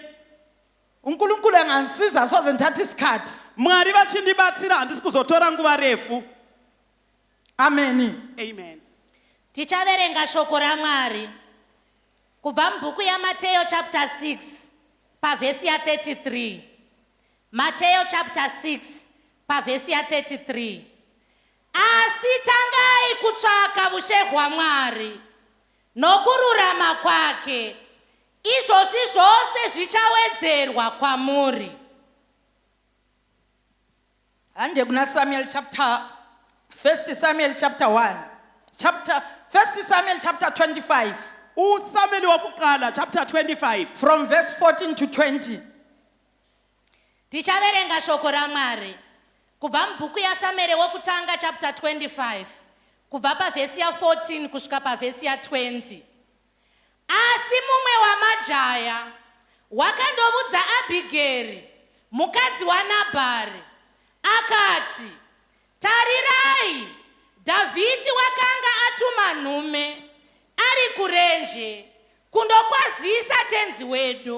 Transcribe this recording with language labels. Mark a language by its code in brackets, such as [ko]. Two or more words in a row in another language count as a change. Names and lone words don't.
[nd] uNkulunkulu angasiza soze ngithathe isikhathi. [sn] Mwari vachindibatsira handisi kuzotora nguva refu. Amen. Amen. Tichaverenga shoko raMwari kubva mubhuku yaMateyo chapter 6 pavhesi ya 33. Mateyo chapter 6 pavhesi ya 33. Asi tangai kutsvaka ushe hwaMwari nokururama kwake, izvozvi zvose zvichawedzerwa kwamuri. Hande kuna Samuel chapter 1 Samuel chapter 1 1 Samuel chapter 25 [nd] uSamuel wokuqala chapter 25 [en] from verse 14 to 20. [sn] Tichaverenga shoko raMwari kubva mubhuku yaSamueri wokutanga chapter 25 kubva pavhesi ya 14 kusvika pavhesi ya 20. Asi mumwe wamajaya wakandoudza Abigail mukadzi waNabhari akati, tarirai, Dhavhidhi wakanga atuma nhume ari kurenje kundokwazisa tenzi wedu.